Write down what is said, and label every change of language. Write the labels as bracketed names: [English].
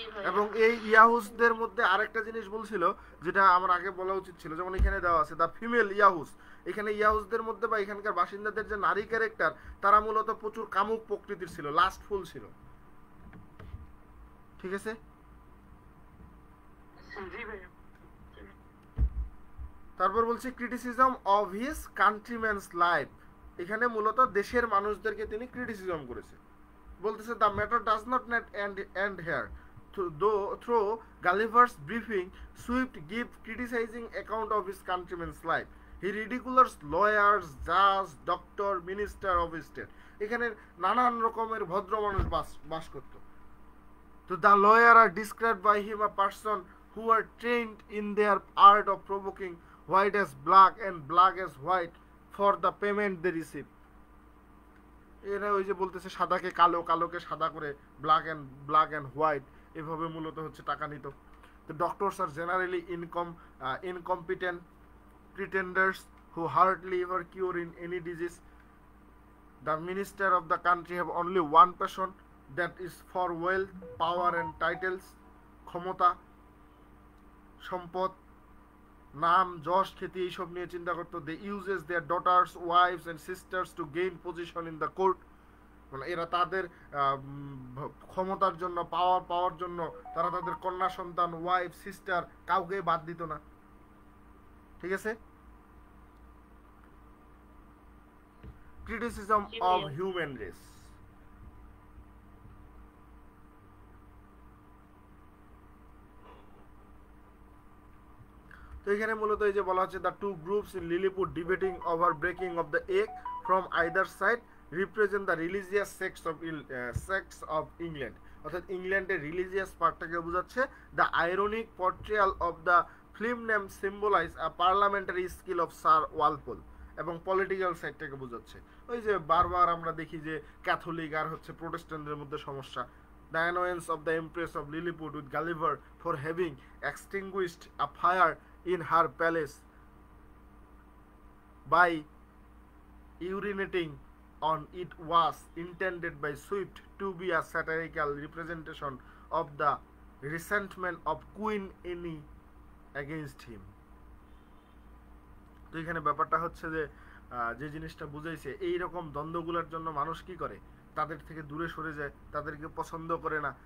[Bangla] এবং এই ইয়াহুসদের মধ্যে আরেকটা জিনিস বলছিল যেটা আমার আগে বলা উচিত ছিল, যেমন এখানে দেওয়া আছে দ্য ফিমেল ইয়াহুস, এখানে ইয়াহুসদের মধ্যে বা এখানকার বাসিন্দাদের যে নারী ক্যারেক্টার, তারা মূলত প্রচুর কামুক প্রকৃতির ছিল, লাস্টফুল ছিল। ঠিক আছে? তারপর বলছি [English] criticism of his countrymen's life, [Bangla] এখানে মূলত দেশের মানুষদেরকে তিনি ক্রিটিসিজম করেছে। [English] বলতেছে the matter does not end here, through Gulliver's briefing, Swift gives criticizing account of his countrymen's life. He ridicules lawyers, judge, doctor, minister of state. [Bangla] এখানে নানান রকমের ভদ্র মানুষ বাস করত। [English] তো the lawyer are described by him a person who are trained in their art of provoking white as black and black as white for the payment they receive. [Bangla] এরা ওই যে বলতেছে সাদাকে কালো, কালোকে সাদা করে, ব্ল্যাক অ্যান্ড হোয়াইট, এভাবে মূলত হচ্ছে টাকা নিত। [English] The doctors are generally incompetent pretenders who hardly ever cure in any disease. The minister of the country have only one passion, that is for wealth, power and titles. [Bangla] ক্ষমতা, সম্পদ, নাম, যশ, খ্যাতি, এইসব নিয়ে চিন্তা করতো। [English] They uses their daughters, wives and sisters to gain position in the court. [Bangla] মানে এরা তাদের ক্ষমতার জন্য, পাওয়ার জন্য তারা তাদের কন্যা সন্তান, ওয়াইফ, সিস্টার কাউকে বাদ দিত না। ঠিক আছে? [English] criticism [Bangla] জি [English] অফ [Bangla] ভাইয়া। [English] Human race. [Bangla] তো এখানে মূলত এই যে বলা হচ্ছে [English] the two groups in Lilliput debating over breaking of the egg from either side represent the religious sects of England, [Bangla] অর্থাৎ ইংল্যান্ডের রিলিজিয়াস পার্টটাকে বোঝাচ্ছে। [English] the ironic portrayal of the film name symbolize a parliamentary skill of sir Walpole, [Bangla] এবং political সাইডটাকে বোঝাচ্ছে। ওই যে বারবার আমরা দেখি যে ক্যাথলিক আর হচ্ছে প্রোটেস্ট্যান্টদের মধ্যে সমস্যা। [English] The annoyance of the Empress of Lilliput with Gulliver for having extinguished a fire in her palace by urinating on it was intended by Swift to be a satirical representation of the resentment of Queen Anne against him. [Bangla] তো এখানে ব্যাপারটা হচ্ছে যে যে জিনিসটা বুঝাইছে, এইরকম দ্বন্দ্বগুলোর জন্য মানুষ কি করে, তাদের থেকে দূরে সরে যায়, তাদেরকে পছন্দ করে না।